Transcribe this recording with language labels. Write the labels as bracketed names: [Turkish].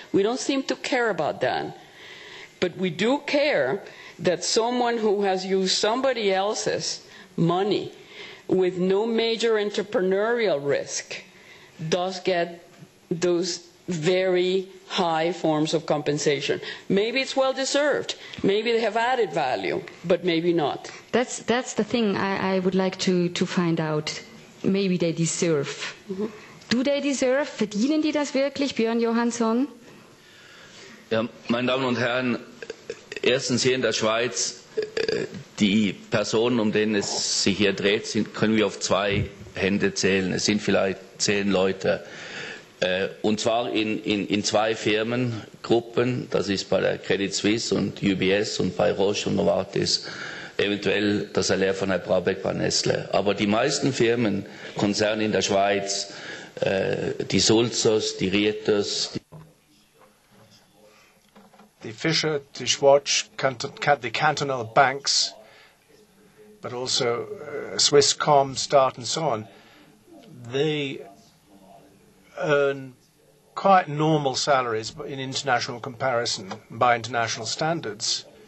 [English] We don't seem to care about that. But we do care that someone who has used somebody else's money with no major entrepreneurial risk does get those very high forms of compensation. Maybe it's well deserved. Maybe they have added value, but maybe not. That's the thing I would like to find out. Maybe they deserve. Mm-hmm. Do they deserve? [German] Verdienen die das wirklich, Björn Johansson? Ja, meine Damen und Herren, erstens hier in der Schweiz, die Personen, um denen es sich hier dreht, können wir auf 2 Hände zählen. Es sind vielleicht 10 Leute. Und zwar in 2 Firmengruppen. Das ist bei der Credit Suisse und UBS und bei Roche und Novartis. Eventuell das Salär von Herrn Brabeck bei Nestle. Aber die meisten Firmen, Konzerne in der Schweiz, die Sulzers, die Rieters, [English] the Fischer, the Schwarz, the cantonal banks, but also Swisscom, Start and so on, they earn quite normal salaries in international comparison by international standards.